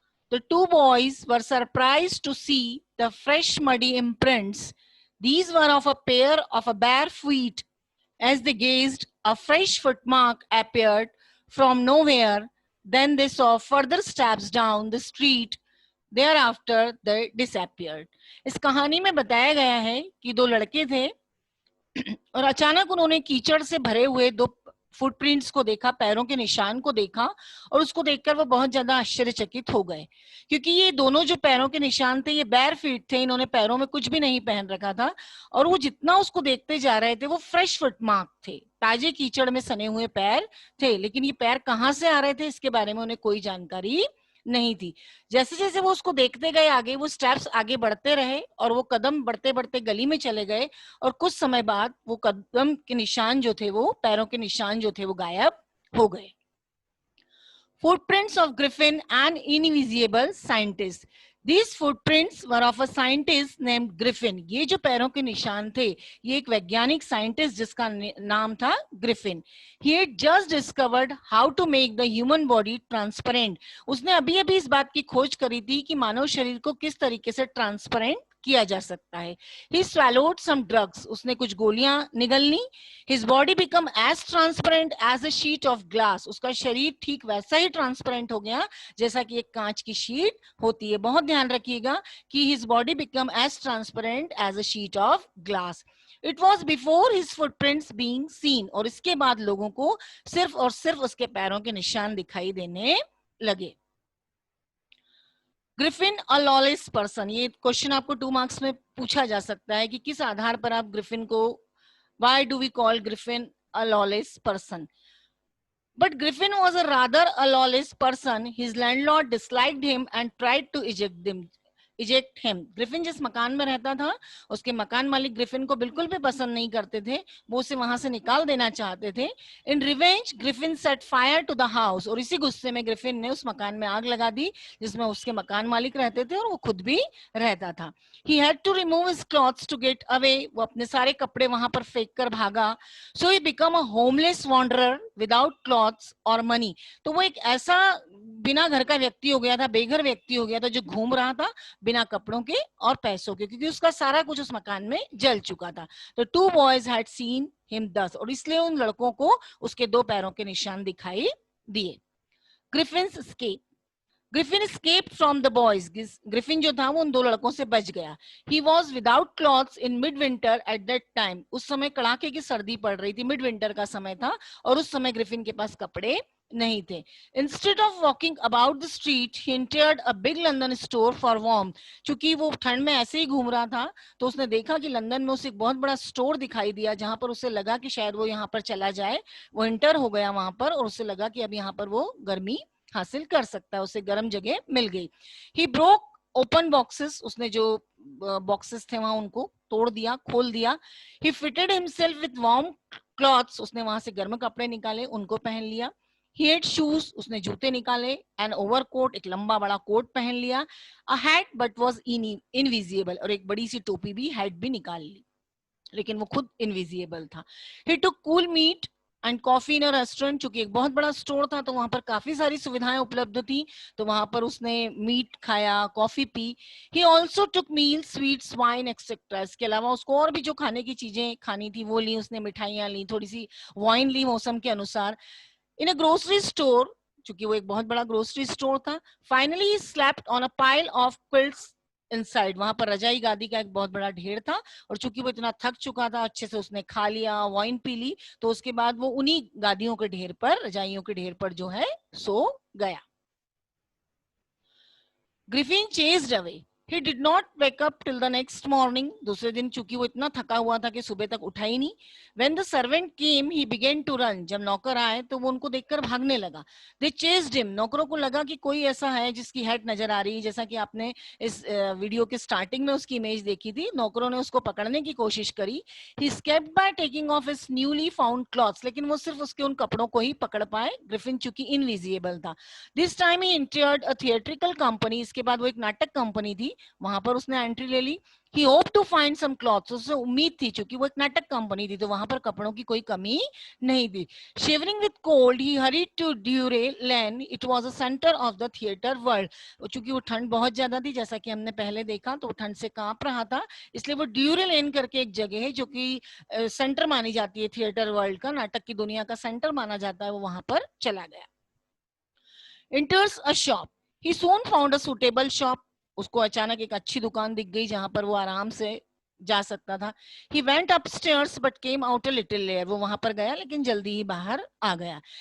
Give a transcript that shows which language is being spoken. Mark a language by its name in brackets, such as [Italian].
[English] The two boys were surprised to see the fresh muddy imprints. These were of a pair of bare feet. As they gazed, a fresh footmark appeared from nowhere. Then they saw further steps down the street. Thereafter, they disappeared. [Hindi] इस कहानी में बताया गया है कि दो लड़के थे और अचानक उन्होंने कीचड़ से भरे हुए दो फुटप्रिंट्स को देखा, पैरों के निशान को देखा और उसको देखकर वो बहुत ज्यादा आश्चर्यचकित हो गए, क्योंकि ये दोनों जो पैरों के निशान थे ये बेयर फीट थे, इन्होंने पैरों में कुछ भी नहीं पहन रखा था और वो जितना उसको देखते जा रहे थे वो फ्रेश फुटमार्क थे, ताजे कीचड़ में सने हुए पैर थे, लेकिन ये पैर कहाँ से आ रहे थे इसके बारे में उन्हें कोई जानकारी नहीं थी। जैसे जैसे वो उसको देखते गए आगे, वो स्टेप्स आगे बढ़ते रहे और वो कदम बढ़ते बढ़ते गली में चले गए और कुछ समय बाद वो कदम के निशान जो थे, वो पैरों के निशान जो थे वो गायब हो गए। [English] Footprints of Griffin, an invisible scientist. These footprints were of a scientist named Griffin. [Hindi] ये जो पैरों के निशान थे ये एक वैज्ञानिक साइंटिस्ट जिसका नाम था Griffin. [English] He had just discovered how to make the human body transparent. [Hindi] उसने अभी अभी इस बात की खोज करी थी कि मानव शरीर को किस तरीके से ट्रांसपेरेंट किया जा सकता है. [English] He swallowed some drugs. [Hindi] उसने कुछ गोलियां निगल ली. [English] His body became as transparent as a sheet of glass. [Hindi] उसका शरीर ठीक वैसा ही ट्रांसपेरेंट हो गया जैसा कि एक कांच की शीट होती है. बहुत ध्यान रखिएगा कि [English] his body became as transparent as a sheet of glass. It was before his footprints being seen. [Hindi] और इसके बाद लोगों को सिर्फ और सिर्फ उसके पैरों के निशान दिखाई देने लगे. ग्रिफिन [English] A lawless person. [Hindi] ये क्वेश्चन आपको 2 मार्क्स में पूछा जा सकता है कि किस आधार पर आप ग्रिफिन को, [English] why do we call Griffin a lawless person? But Griffin was a rather a lawless person. His landlord disliked him and tried to eject him. [Hindi] Griffin जिस मकान में रहता था उसके मकान मालिक ग्रिफिन को बिल्कुल भी पसंद नहीं करते थे, वो उसे वहां से निकाल देना चाहते थे. [English] In revenge Griffin set fire to the house. [Hindi] और इसी गुस्से में ग्रिफिन ने उस मकान में आग लगा दी जिसमें उसके मकान मालिक रहते थे और वो खुद भी रहता था. [English] He had to remove his clothes to get away. [Hindi] वो अपने सारे कपड़े वहां पर फेंक कर भागा. [English] So he became a homeless wanderer without clothes or money. [Hindi] तो वो एक ऐसा बिना घर का व्यक्ति हो गया था, बेघर व्यक्ति हो गया था जो घूम रहा था बिना कपड़ों के और पैसों के, क्योंकि उसका सारा कुछ उस मकान में जल चुका था. [English] तो 2 boys had seen him thus. [Hindi] और इसलिए उन लड़कों को उसके 2 पैरों के निशान दिखाई दिए. [English] Griffin's escape. Griffin escaped from the boys. [Hindi] Griffin जो था वो उन 2 लड़कों से बच गया. [English] He was without clothes in midwinter at that time. [Hindi] उस समय कड़ाके की सर्दी पड़ रही थी, मिड विंटर का समय था और उस समय ग्रिफिन के पास कपड़े नहीं थे. [English] Instead of walking about the street, he entered a big London store for warmth. [Hindi] चूंकि वो ठंड में ऐसे ही घूम रहा था तो उसने देखा कि लंदन में उसे एक बहुत बड़ा स्टोर दिखाई दिया जहां पर उसे लगा कि शायद वो यहाँ पर चला जाए. वो एंटर हो गया वहां पर और उसे लगा कि अब यहाँ पर वो गर्मी हासिल कर सकता है, उसे गर्म जगह मिल गई. [English] He broke open boxes. [Hindi] उसने जो बॉक्सेस थे वहां उनको तोड़ दिया, खोल दिया. [English] He fitted himself with warm clothes. [Hindi] उसने वहां से गर्म कपड़े निकाले, उनको पहन लिया. [English] He had shoes. [Hindi] उसने जूते निकाले. [English] An overcoat. [Hindi] एक लंबा बड़ा कोट पहन लिया. [English] A hat but was invisible. [Hindi] और एक बड़ी सी टोपी भी, हैट भी निकाल ली, लेकिन वो खुद इनविजिबल था. [English] He took cool meat and coffee in a restaurant. [Hindi] चूंकि एक बहुत बड़ा स्टोर था तो वहां पर काफी सारी सुविधाएं उपलब्ध थी, तो वहां पर उसने मीट खाया, coffee P. [English] He also took meal, sweets, wine etcetera. [Hindi] इसके अलावा उसको और भी जो खाने की चीजें खानी थी वो ली, उसने मिठाइयां ली, थोड़ी सी वाइन ली मौसम के अनुसार. [English] in a grocery store, [Hindi] चूंकि वो एक बहुत बड़ा ग्रोसरी स्टोर था. [English] Finally ही slept on a pile of quilts inside. [Hindi] वहां पर रजाई गादी का एक बहुत बड़ा ढेर था और चूंकि वो इतना थक चुका था, अच्छे से उसने खा लिया, वाइन पी ली, तो उसके बाद वो उन्हीं गादियों के ढेर पर, रजाइयों के ढेर पर जो है सो गया. [English] Griffin chased away. He did not wake up till the next morning. [Hindi] दूसरे दिन चूंकि वो इतना थका हुआ था कि सुबह तक उठा ही नहीं. [English] When the servant came, he began to run. [Hindi] जब नौकर आए तो वो उनको देखकर भागने लगा. [English] They chased him. [Hindi] नौकरों को लगा कि कोई ऐसा है जिसकी हेड नजर आ रही है, जैसा कि आपने इस वीडियो के स्टार्टिंग में उसकी इमेज देखी थी. नौकरों ने उसको पकड़ने की कोशिश करी. [English] He escaped by taking off his newly found clothes. [Hindi] लेकिन वो सिर्फ उसके उन कपड़ों को ही पकड़ पाए. ग्रिफिन चूंकि इनविजिबल था. [English] This time he entered a theatrical company. [Hindi] इसके बाद वो एक नाटक कंपनी थी, वहां पर उसने एंट्री ले ली. [English] He hoped to find some clothes. [Hindi] उसे उम्मीद थी, चूंकि वो एक नाटक कंपनी थी तो वहां पर कपड़ों की कोई कमी नहीं थी. [English] Shivering with cold, he hurried to Drury Lane. It was a center of the theater world. [Hindi] चूंकि वो ठंड बहुत ज्यादा थी, जैसा कि हमने पहले देखा, तो वो ठंड से कांप रहा था, इसलिए वो ड्यूरे लेन करके एक जगह है जो कि सेंटर मानी जाती है थिएटर वर्ल्ड का, नाटक की दुनिया का सेंटर माना जाता है, वो वहां पर चला गया. [English] Enters a shop. He soon found a suitable shop. [Hindi] उसको अचानक एक अच्छी दुकान दिख गई जहां पर वो आराम से जा सकता था. [English] He went upstairs but came out a little late. [Hindi] वो वहां पर गया लेकिन जल्दी ही बाहर आ गया.